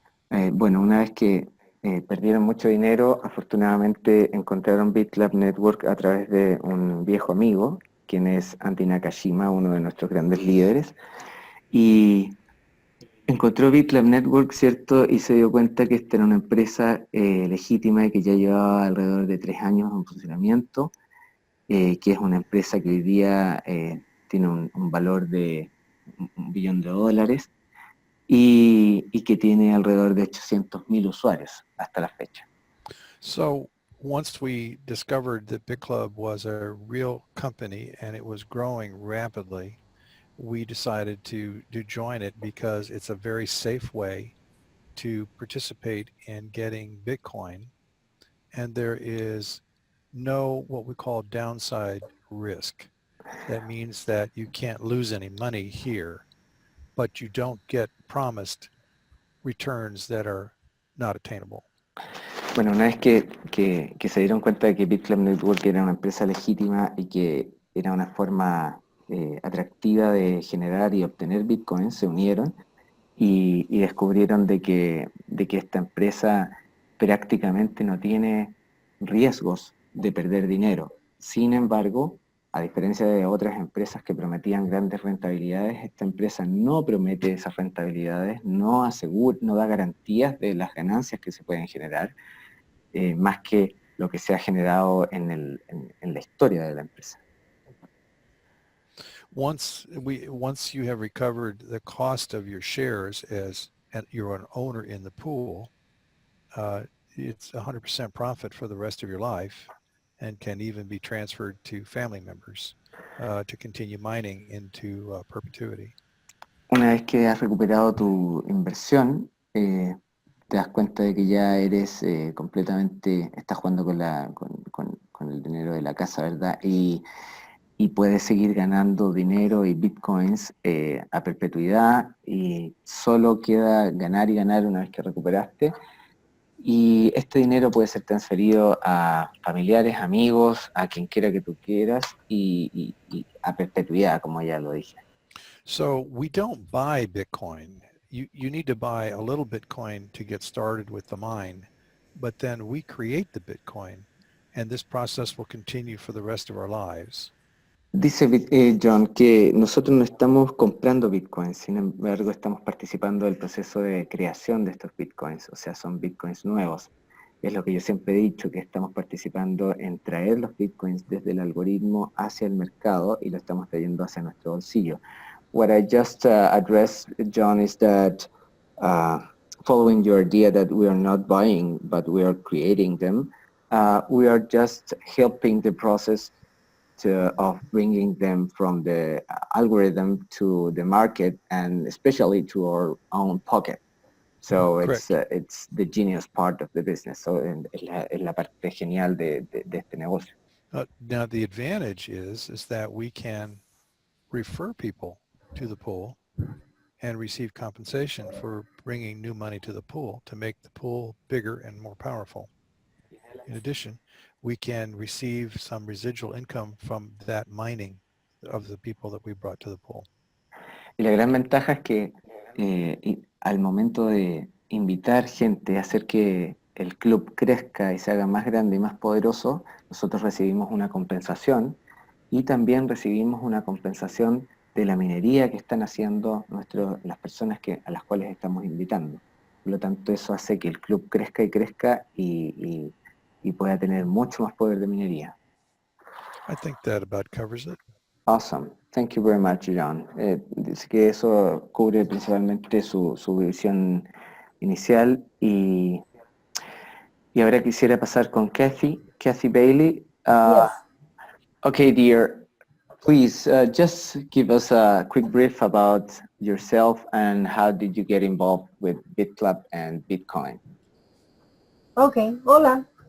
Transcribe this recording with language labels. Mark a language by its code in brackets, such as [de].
[es] Bueno, una vez que perdieron mucho dinero, afortunadamente encontraron Bitclub Network a través de un viejo amigo, quien es Andy Nakashima, uno de nuestros grandes líderes, y encontró Bitclub Network, ¿cierto? Y se dio cuenta que esta era una empresa legítima y que ya llevaba alrededor de 3 años en funcionamiento, que es una empresa que hoy día tiene un valor de $1 billón y que tiene alrededor de 800,000 usuarios hasta la fecha. [en] So once we discovered that Bitclub was a real company and it was growing rapidly, we decided to join it because it's a very safe way to participate in getting Bitcoin, and there is no what we call downside risk. That means that you can't lose any money here, but you don't get promised returns that are not attainable. [es] Bueno, una vez que se dieron cuenta de que Bitclub Network era una empresa legítima y que era una forma atractiva de generar y obtener Bitcoin, se unieron y descubrieron de que esta empresa prácticamente no tiene riesgos de perder dinero. Sin embargo, A diferencia de otras empresas que prometían grandes rentabilidades, esta empresa no promete esas rentabilidades, no asegura, no da garantías de las ganancias que se pueden generar, más que lo que se ha generado en la historia de la empresa. [en] Once you have recovered the cost of your shares as you're an owner in the pool, it's 100% profit for the rest of your life and can even be transferred to family members to continue mining into perpetuity. [es] Una vez que has recuperado tu inversión, te das cuenta de que ya eres completamente, estás jugando con el dinero de la casa, ¿verdad? Y puedes seguir ganando dinero y bitcoins a perpetuidad, y solo queda ganar y ganar una vez que recuperaste. Y este dinero puede ser transferido a familiares, amigos, a quien quiera que tú quieras, y a perpetuidad, como ya lo dije. [en] So we don't buy Bitcoin. You need to buy a little Bitcoin to get started with the mine, but then we create the Bitcoin, and this process will continue for the rest of our lives. [es] Dice John que nosotros no estamos comprando bitcoins, sin embargo estamos participando del proceso de creación de estos bitcoins, o sea, son bitcoins nuevos. Es lo que yo siempre he dicho, que estamos participando en traer los bitcoins desde el algoritmo hacia el mercado y lo estamos trayendo hacia nuestro bolsillo. [en] What I just addressed, John, is that following your idea that we are not buying, but we are creating them, we are just helping the process of bringing them from the algorithm to the market and especially to our own pocket. So it's the genius part of the business. [es] So es la parte genial de este negocio. [en] Now the advantage is that we can refer people to the pool and receive compensation for bringing new money to the pool to make the pool bigger and more powerful. In addition, we can receive some residual income from that mining of the people that we brought to the pool. [es] Y la gran ventaja es que al momento de invitar gente a hacer que el club crezca y se haga más grande y más poderoso, nosotros recibimos una compensación y también recibimos una compensación de la minería que están haciendo las personas a las cuales estamos invitando. Por lo tanto, eso hace que el club crezca y crezca y pueda tener mucho más poder de minería. [en] I think that about covers it. Awesome. Thank you very much, John. [es] Dice que eso cubre principalmente su visión inicial y ahora quisiera pasar con Cathie Bailey. [en] Yes. Okay, dear, please just give us a quick brief about yourself and how did you get involved with Bitclub and Bitcoin? Okay. Hola.